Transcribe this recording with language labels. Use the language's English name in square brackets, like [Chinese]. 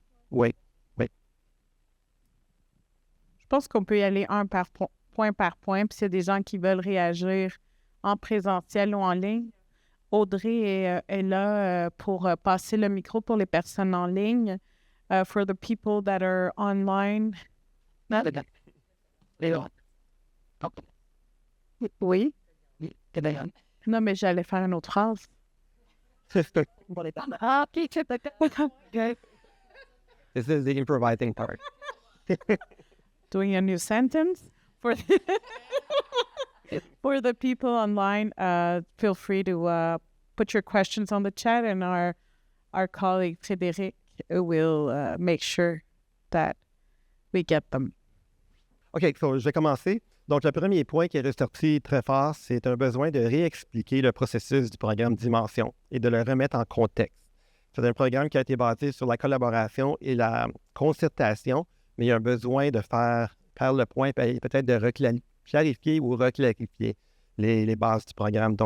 [French] Oui. Je pense qu'on peut y aller point par point, puis s'il y a des gens qui veulent réagir en présentiel ou en ligne, Audrey est là pour passer le micro pour les personnes en ligne. [English] For the people that are online. [French] Oui. Non, mais j'allais faire une autre phrase. [English] This is the improvising part. Doing a new sentence for the people online. Feel free to put your questions on the chat, and our colleague Frédéric will make sure that we get them. OK, so [French] je vais commencer. Donc, le premier point qui est ressorti très fort, c'est un besoin de réexpliquer le processus du programme Dimension et de le remettre en contexte. C'est un programme qui a été basé sur la collaboration et la concertation, mais il y a un besoin de faire le point, peut-être de clarifier ou reclarifier les bases du programme.